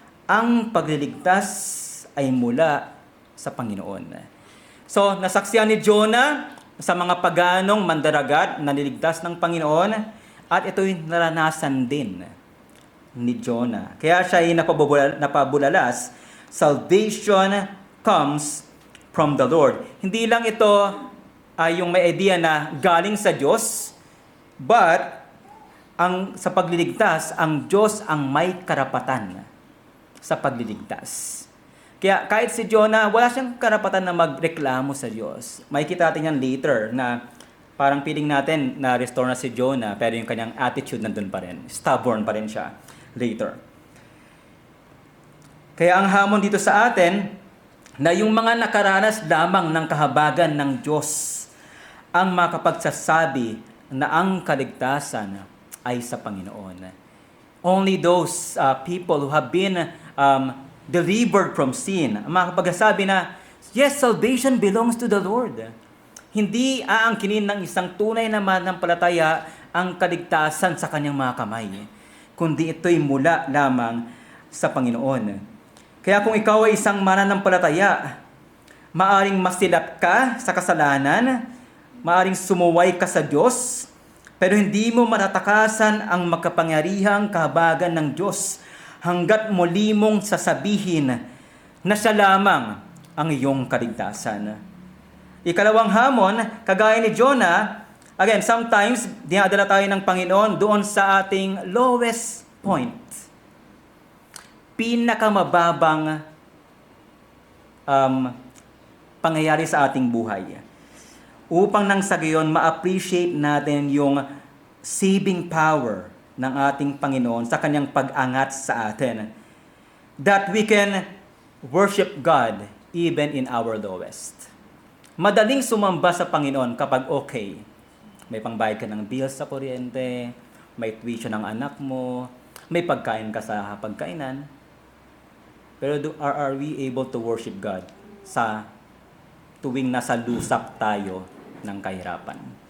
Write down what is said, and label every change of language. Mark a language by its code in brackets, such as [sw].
[tl] Ang pagliligtas ay mula sa Panginoon." So, nasaksihan ni Jonah sa mga paganong mandaragat na niligtas ng Panginoon at ito'y naranasan din ni Jonah. Kaya siya ay napabulalas. [en] Salvation comes from the Lord. [tl] Hindi lang ito ay yung may idea na galing sa Diyos, but sa pagliligtas, ang Diyos ang may karapatan sa pagliligtas. Kaya kahit si Jonah, wala siyang karapatan na magreklamo sa Diyos. Makikita natin yan later na parang feeling natin na restore na si Jonah, pero yung kanyang attitude nandun pa rin. Stubborn pa rin siya later. Kaya ang hamon dito sa atin, na yung mga nakaranas lamang ng kahabagan ng Diyos ang makapagsasabi na ang kaligtasan ay sa Panginoon. [en] Only those people who have been delivered from sin [tl] ang makapagsasabi na, [en] yes, salvation belongs to the Lord. [tl] Hindi aangkinin ng isang tunay na mananampalataya ang kaligtasan sa kanyang mga kamay, kundi ito'y mula lamang sa Panginoon. Kaya kung ikaw ay isang mananampalataya, maaring masilap ka sa kasalanan, maaring sumuway ka sa Diyos, pero hindi mo matatakasan ang makapangyarihang kahabagan ng Diyos hanggat muli mong sasabihin na siya lamang ang iyong kaligtasan. Ikalawang hamon, kagaya ni Jonah, again, sometimes dinadala tayo ng Panginoon doon sa ating lowest point. Pinakamababang pangyayari sa ating buhay. Upang nang sa gayon, ma-appreciate natin yung saving power ng ating Panginoon sa kanyang pag-angat sa atin. [en] That we can worship God even in our lowest. [tl] Madaling sumamba sa Panginoon kapag okay. May pangbayad ka ng bills sa kuryente, may tuition ng anak mo, may pagkain ka sa pagkainan. Pero [en] are we able to worship God [tl] sa tuwing nasa lusak tayo ng kahirapan?